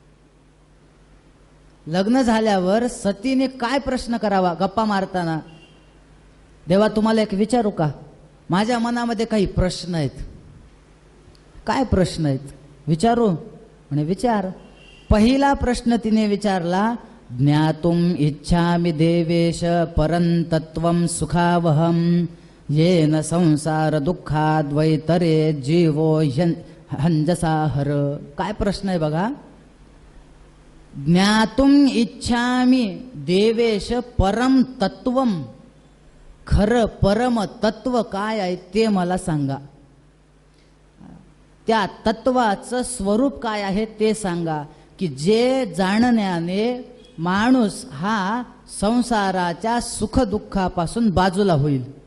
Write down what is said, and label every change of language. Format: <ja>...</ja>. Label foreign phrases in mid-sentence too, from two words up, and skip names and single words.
<mr>लग्न झाल्यावर सतीने काय प्रश्न करावा गप्पा मारताना? देवा तुम्हाला एक विचारू का? माझ्या मनामध्ये काही प्रश्न आहेत. काय प्रश्न आहेत? विचारू म्हणे विचार. पहिला प्रश्न तिने विचारला,</mr> <sa>ज्ञातुम इच्छामि देवेश परंतत्वम सुखावहम येन संसार दुःखाद वैतरे जीवो हंजसा हर.</sa> <mr>काय प्रश्न आहे बघा.</mr> <sa>ज्ञातुम इच्छामि देवेश परम तत्वम,</sa> <mr>खरं परम तत्व काय आहे ते मला सांगा. त्या तत्वाचं स्वरूप काय आहे ते सांगा, की जे जाणण्याने माणूस हा संसाराच्या सुखदुःखापासून बाजूला होईल.</mr>